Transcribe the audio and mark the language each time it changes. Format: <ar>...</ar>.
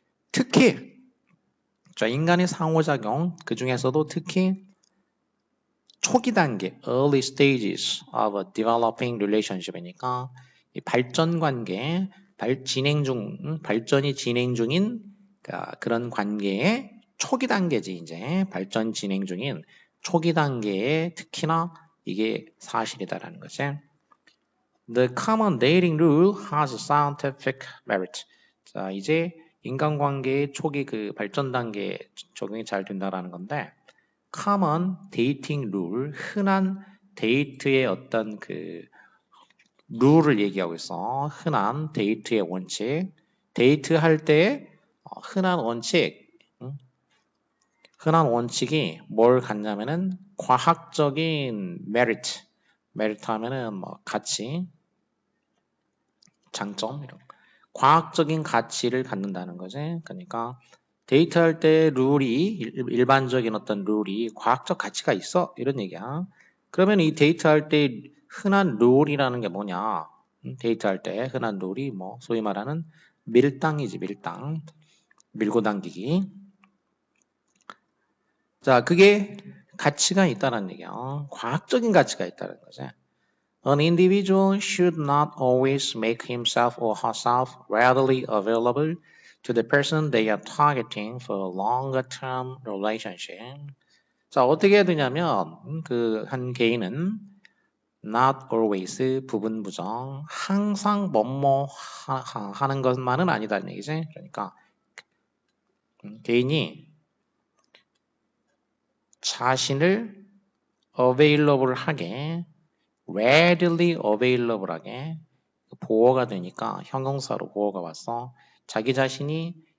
<ko>특히 자, 인간의 상호작용 그 중에서도 특히 초기 단계,</ko> <en>early stages of a developing relationship</en> <ko>이니까 이 발전 관계, 발전이 진행 중인 그런 관계의 초기 단계지 이제 발전 진행 중인 초기 단계에 특히나 이게 사실이다라는 거지.</ko> <en>The common dating rule has scientific merit.</en> <ko>자, 이제 인간관계의 초기 그 발전 단계에 적용이 잘 된다라는 건데.</ko> <en>common dating rule,</en> <ko>흔한 데이트의 어떤 그 룰을 얘기하고 있어. 흔한 데이트의 원칙. 데이트할 때 흔한 원칙. 흔한 원칙이 뭘 갖냐면은 과학적인 merit. merit 하면은 뭐 가치, 장점 이런. 과학적인 가치를 갖는다는 거지. 그러니까 데이트할 때 룰이 일반적인 어떤 룰이 과학적 가치가 있어 이런 얘기야. 그러면 이 데이트할 때 흔한 룰이라는 게 뭐냐? 데이트할 때 흔한 룰이 뭐 소위 말하는 밀당이지 밀당, 밀고 당기기. 자, 그게 가치가 있다는 얘기야. 과학적인 가치가 있다는 거지.</ko> <en>An individual should not always make himself or herself readily available to the person they are targeting for a longer term relationship.</en> <ko>자, 어떻게 해야 되냐면 그 한 개인은 not always 부분 부정 항상 뭐뭐 하는 것만은 아니다는 얘기지. 그러니까 개인이 자신을 available 하게</ko> <en>readily available</en> <ko>하게 보호가 되니까 형용사로 보호가 왔어. 자기 자신이</ko>